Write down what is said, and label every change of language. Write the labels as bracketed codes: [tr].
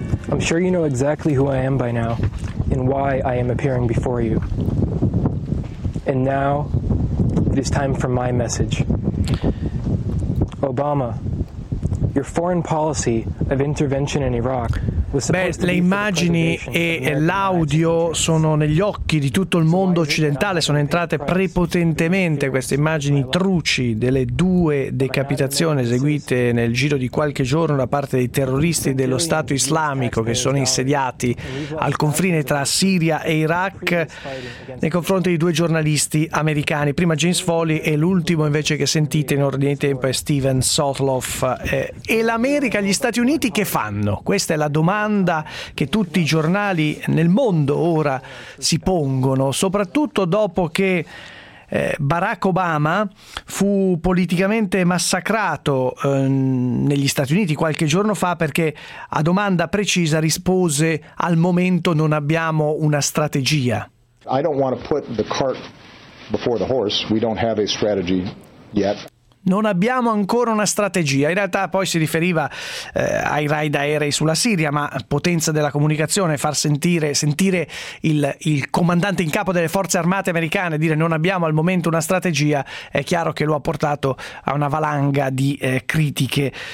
[en] I'm sure you know exactly who I am by now and why I am appearing before you. And now it is time for my message. Obama, your foreign policy of intervention in Iraq. [it] Beh, le immagini e l'audio sono negli occhi di tutto il mondo occidentale, sono entrate prepotentemente queste immagini truci delle due decapitazioni eseguite nel giro di qualche giorno da parte dei terroristi dello Stato Islamico che sono insediati al confine tra Siria e Iraq nei confronti di due giornalisti americani, prima James Foley e l'ultimo invece che sentite in ordine di tempo è Steven Sotloff. E l'America, gli Stati Uniti che fanno? Questa è la domanda che tutti i giornali nel mondo ora si pongono, soprattutto dopo che Barack Obama fu politicamente massacrato negli Stati Uniti qualche giorno fa perché a domanda precisa rispose: al momento non abbiamo una strategia. [en] I don't want to put the cart before the horse. We don't have a strategy yet. [it] Non abbiamo ancora una strategia. In realtà poi si riferiva ai raid aerei sulla Siria, ma potenza della comunicazione, far sentire il comandante in capo delle forze armate americane dire non abbiamo al momento una strategia, è chiaro che lo ha portato a una valanga di critiche.